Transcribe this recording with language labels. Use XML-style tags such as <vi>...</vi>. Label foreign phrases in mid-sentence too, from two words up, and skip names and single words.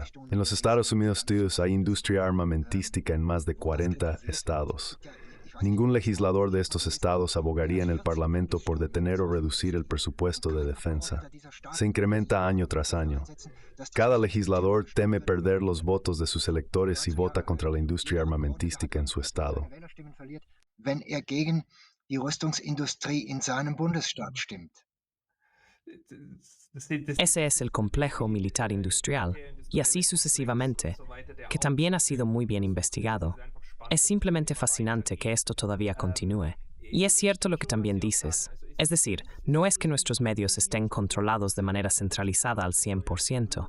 <es>En los Estados Unidos hay industria armamentística en más de 40 estados. Ningún legislador de estos estados abogaría en el Parlamento por detener o reducir el presupuesto de defensa. Se incrementa año tras año. Cada legislador teme perder los votos de sus electores si vota contra la industria armamentística en su estado.</es> <de>Wenn gegen die Rüstungsindustrie in seinem Bundesstaat stimmt.</de> <es>Ese es el complejo militar industrial, y así sucesivamente, que también ha sido muy bien investigado. Es simplemente fascinante que esto todavía continúe. Y es cierto lo que también dices. Es decir, no es que nuestros medios estén controlados de manera centralizada al 100%.</es>